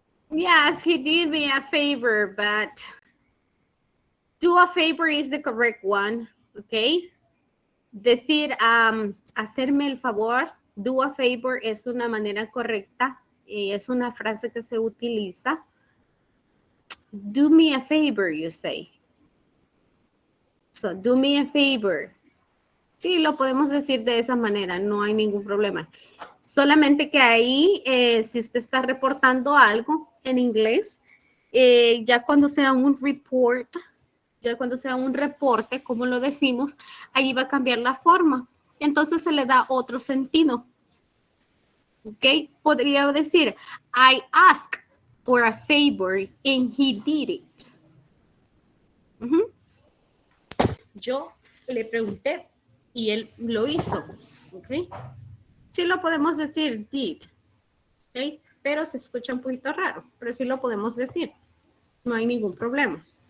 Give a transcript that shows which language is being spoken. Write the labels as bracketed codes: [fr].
[en] Yes, he did me a favor, but do a favor is the correct one, okay? [es] Decir, hacerme el favor, [en] do a favor [es] es una manera correcta, es una frase que se utiliza. [en] Do me a favor, you say. So, do me a favor. [es] Sí, lo podemos decir de esa manera, no hay ningún problema. Solamente que ahí, si usted está reportando algo en inglés, ya cuando sea un report, ya cuando sea un reporte, como lo decimos, ahí va a cambiar la forma. Entonces se le da otro sentido. ¿Ok? Podría decir, [en] I asked for a favor and he did it. [es] Yo le pregunté y él lo hizo. ¿Ok? Sí lo podemos decir did. ¿Ok? Pero se escucha un poquito raro, pero sí lo podemos decir. No hay ningún problema.